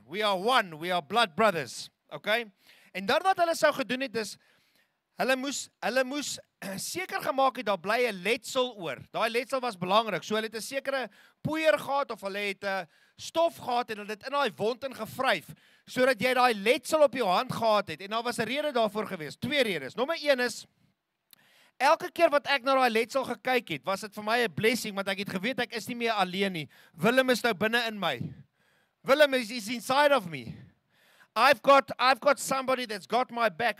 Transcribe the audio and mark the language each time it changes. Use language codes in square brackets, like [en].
[en] We are one, we are blood brothers, okay? [af] En dan wat hulle sou gedoen het is, hulle moes seker gemaak het, daar bly 'n letsel oor. Daai letsel was belangrik. So hulle het 'n sekere poeier gehad, of hulle het 'n stof gehad, en hulle het in daai wond ingevryf, sodat jy daai letsel op jou hand gehad het. En daar was 'n rede daarvoor gewees. 2 redes. Nommer 1 is, elke keer wat ek na daai letsel gekyk het, was dit vir my 'n blessing, want ek het geweet ek is nie meer alleen nie. Willem is nou binne in my. [en] Willem is inside of me. I've got somebody that's got my back.